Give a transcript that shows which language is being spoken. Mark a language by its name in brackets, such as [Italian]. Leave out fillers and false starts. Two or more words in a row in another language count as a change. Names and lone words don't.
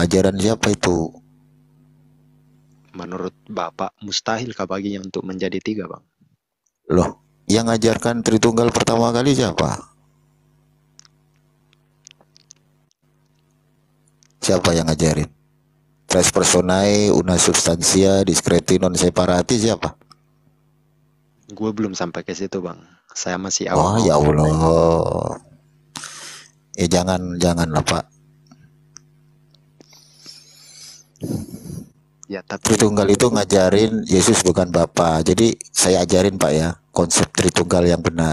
[Indonesian] Ajaran siapa itu? Menurut Bapak mustahil kah baginya untuk menjadi 3 bang? Loh, yang ajarkan Tritunggal pertama kali siapa? Siapa yang ngajarin? [Latin] Tres personae, una substantia, discreti non separati, [Indonesian] siapa? Gue belum sampai ke situ bang. Saya masih Oh awam-awam. ya Allah. Jangan lah Pak. Ya tapi Tritunggal itu ngajarin Yesus bukan Bapa. Jadi saya ajarin Pak ya, konsep Tritunggal yang benar.